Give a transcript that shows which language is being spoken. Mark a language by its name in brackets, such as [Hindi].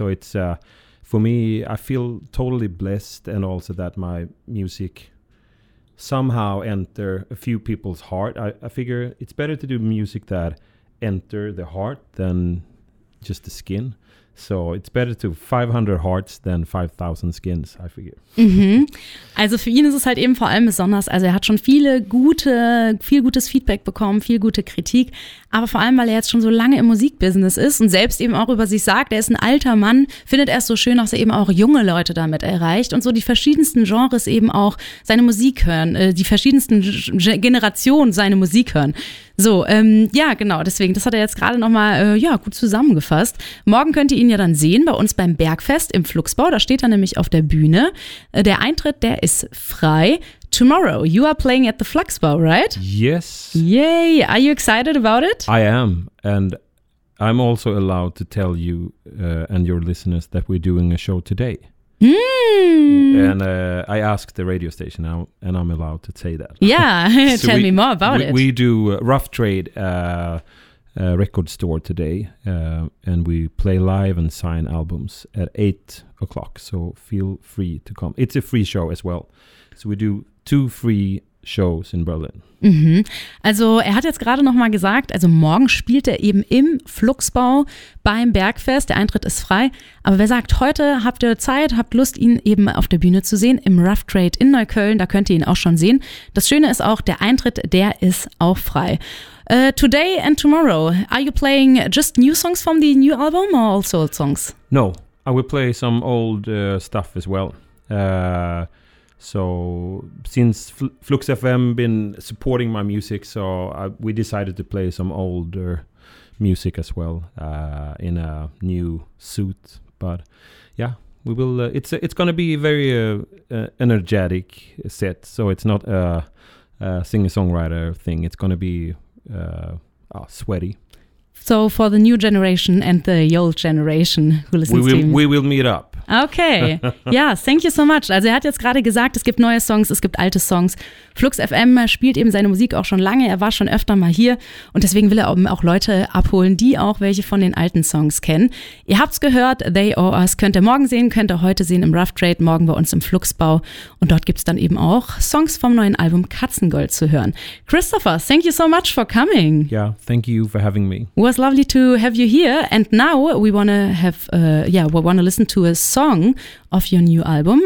[English] So it's for me, I feel totally blessed, and also that my music somehow enter a few people's heart. I figure it's better to do music that enter the heart than just the skin. So it's better to 500 hearts than 5000 skins, I figure. Mm-hmm. [German] Also für ihn ist es halt eben vor allem besonders, also er hat schon viel gutes Feedback bekommen, viel gute Kritik, aber vor allem, weil er jetzt schon so lange im Musikbusiness ist und selbst eben auch über sich sagt, er ist ein alter Mann, findet er es so schön, dass er eben auch junge Leute damit erreicht und so die verschiedensten Genres eben auch seine Musik hören, die verschiedensten Generationen seine Musik hören. So, ja, genau, deswegen, das hat er jetzt gerade nochmal gut zusammengefasst. Morgen könnt ihr ihn ja dann sehen bei uns beim Bergfest im Fluxbau, da steht er nämlich auf der Bühne. Der Eintritt, der ist frei. [English] Tomorrow, you are playing at the Fluxbau, right? Yes. Yay, are you excited about it? I am, and I'm also allowed to tell you and your listeners that we're doing a show today. And I asked the radio station now, and I'm allowed to say that. Yeah, so tell me more about it. We do Rough Trade record store today, and we play live and sign albums at 8:00. So feel free to come. It's a free show as well. So we do two free shows in Berlin. Mhm. [German] Also er hat jetzt gerade nochmal gesagt, also morgen spielt er eben im Fluxbau beim Bergfest, der Eintritt ist frei, aber wer sagt, heute habt ihr Zeit, habt Lust, ihn eben auf der Bühne zu sehen, im Rough Trade in Neukölln, da könnt ihr ihn auch schon sehen. Das Schöne ist auch, der Eintritt, der ist auch frei. [English] Today and tomorrow, are you playing just new songs from the new album or also old songs? No, I will play some old stuff as well. So since Flux FM been supporting my music, so we decided to play some older music as well in a new suit. But yeah, we will. It's going to be very energetic set. So it's not a singer songwriter thing. It's going to be sweaty. So for the new generation and the old generation who listens to him. We will meet up. [German] Okay, ja, [English] thank you so much. [German] Also er hat jetzt gerade gesagt, es gibt neue Songs, es gibt alte Songs. Flux FM spielt eben seine Musik auch schon lange, er war schon öfter mal hier und deswegen will er auch Leute abholen, die auch welche von den alten Songs kennen. Ihr habt's gehört, They Owe Us könnt ihr morgen sehen, könnt ihr heute sehen im Rough Trade, morgen bei uns im Fluxbau und dort gibt's dann eben auch Songs vom neuen Album Katzengold zu hören. [English] Christopher, thank you so much for coming. Yeah, thank you for having me. It was lovely to have you here and now we wanna listen to a song of your new album.